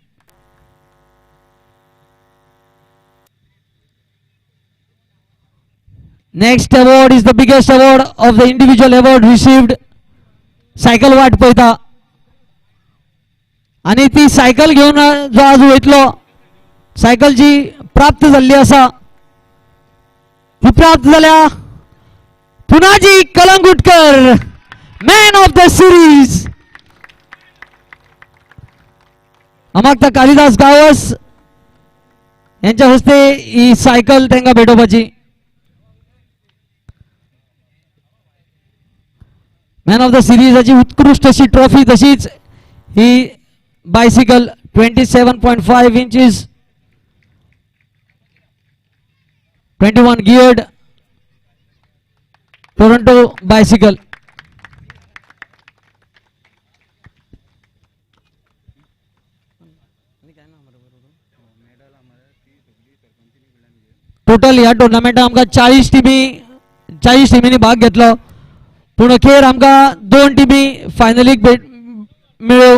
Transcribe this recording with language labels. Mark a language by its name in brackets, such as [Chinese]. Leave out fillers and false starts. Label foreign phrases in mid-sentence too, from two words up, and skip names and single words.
[English] Next award is the biggest award of the individual award received. [Konkani] सायकल वाट पळयता आणि ती सायकल घेऊन जो आज वयतलो सायकल जी प्राप्त जाल्ली आसा ही प्राप्त जाल्या पुनाजी कलंगुटकर [English] man of the series. [Konkani] अमागता कालिदास गावस यांच्या हस्ते ही सायकल त्यांना भेटोवपाची. [English] man of the seriesachi [Konkani] उत्कृष्ट अशी ट्रॉफी तशीच ही बायसिकल 27.5 [English] inches 21 geared Toronto bicycle. [Konkani] टोटल ह्या टुर्नामेंटात आमकां 40 टिमींनी भाग घेतलो पूण अखेर आमकां 2 टिमी फायनलीक मेळ्ळ्यो.